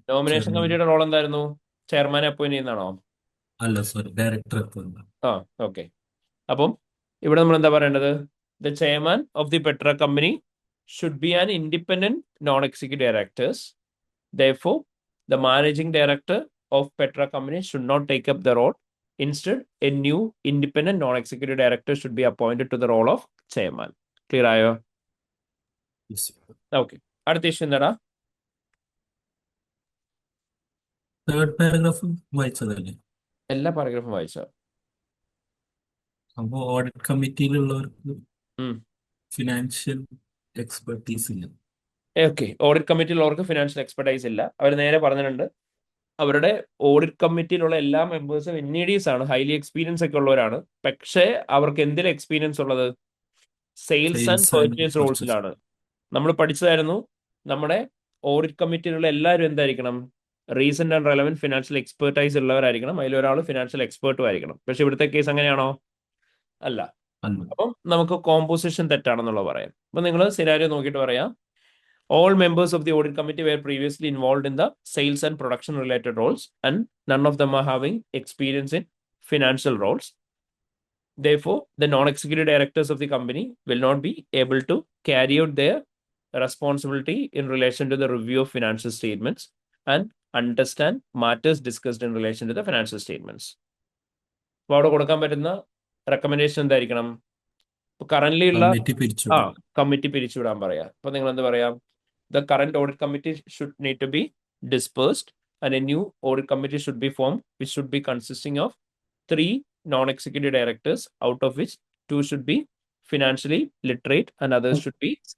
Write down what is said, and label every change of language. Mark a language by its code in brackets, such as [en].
[ml] Nomination കമ്മിറ്റിയുടെ role എന്തായിരുന്നു? ചെയർമാനെ appoint ചെയ്യുന്നതാണോ? അല്ല സോറി, ഡയറക്ടർ. ഓക്കെ, അപ്പം ഇവിടെ നമ്മൾ എന്താ പറയേണ്ടത്? [en] The chairman of the Petra company should be an independent non executive directors. Therefore, the managing director of Petra Company should not take up the role. Instead, a new independent non-executive director should be appointed to the role of chairman. [ml] Clear ആയോ? Okay. അടുത്ത issue എന്താടാ? Third paragraph വായിച്ചതല്ലേ? എല്ലാ പാരഗ്രാഫും വായിച്ച. അപ്പോ audit കമ്മിറ്റിയിലുള്ളവർക്ക് financial expertise ഇല്ല. Okay, audit കമ്മിറ്റിയിലുള്ളവർക്ക് financial expertise ഇല്ല. അവർ നേരെ പറഞ്ഞിട്ടുണ്ട് അവരുടെ ഓഡിറ്റ് കമ്മിറ്റിയിലുള്ള എല്ലാ മെമ്പേഴ്സും NEDs ആണ്, ഹൈലി എക്സ്പീരിയൻസ് ഒക്കെ ഉള്ളവരാണ്. പക്ഷേ അവർക്ക് എന്തിൽ എക്സ്പീരിയൻസ് ഉള്ളത്? Sales and purchase റോൾസിലാണ്. നമ്മൾ പഠിച്ചതായിരുന്നു നമ്മുടെ ഓഡിറ്റ് കമ്മിറ്റിയിലുള്ള എല്ലാവരും എന്തായിരിക്കണം? Recent and relevant financial expertise ഉള്ളവരായിരിക്കണം. അതിലൊരാൾ financial എക്സ്പേർട്ടും ആയിരിക്കണം. പക്ഷെ ഇവിടുത്തെ കേസ് അങ്ങനെയാണോ? അല്ല. അപ്പം നമുക്ക് കോമ്പോസിഷൻ തെറ്റാണെന്നുള്ളത് പറയാം. അപ്പൊ നിങ്ങൾ സിനാരിയോ നോക്കിയിട്ട് പറയാം. [en] All members of the audit committee were previously involved in the sales and production related roles, and none of them are having experience in financial roles. Therefore, the non-executive directors of the company will not be able to carry out their responsibility in relation to the review of financial statements and understand matters discussed in relation to the financial statements. [ml] അപ്പോൾ അവിടെ കൊടുക്കാൻ പറ്റുന്ന recommendation എന്തായിരിക്കണം? ഇപ്പോൾ current ഉള്ള committee പിരിച്ചുവിടും. Committee പിരിച്ചുവിടാൻ പറയാം. അപ്പോൾ നിങ്ങൾ എന്ത് പറയാം? [en] The current audit committee should need to be dispersed and a new audit committee should be formed, which should be consisting of 3 non-executive directors, out of which 2 should be financially literate and others should be